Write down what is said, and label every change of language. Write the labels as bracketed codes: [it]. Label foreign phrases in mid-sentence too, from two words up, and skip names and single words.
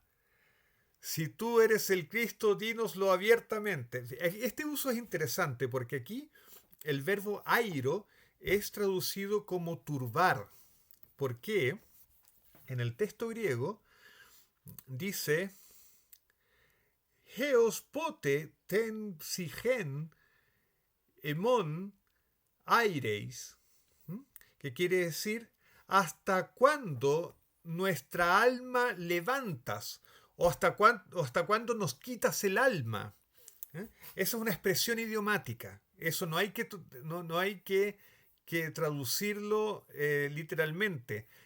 [es] Si tú eres el Cristo, dínoslo abiertamente. Este uso es interesante porque aquí el verbo airo es traducido como turbar. ¿Por qué? En el texto griego dice [el] Ἕως πότε τὴν ψυχὴν ἡμῶν αἴρεις, [es] que quiere decir ¿hasta cuándo nuestra alma levantas? ¿O hasta cuándo nos quitas el alma? Esa es una expresión idiomática. Eso no hay que traducirlo literalmente.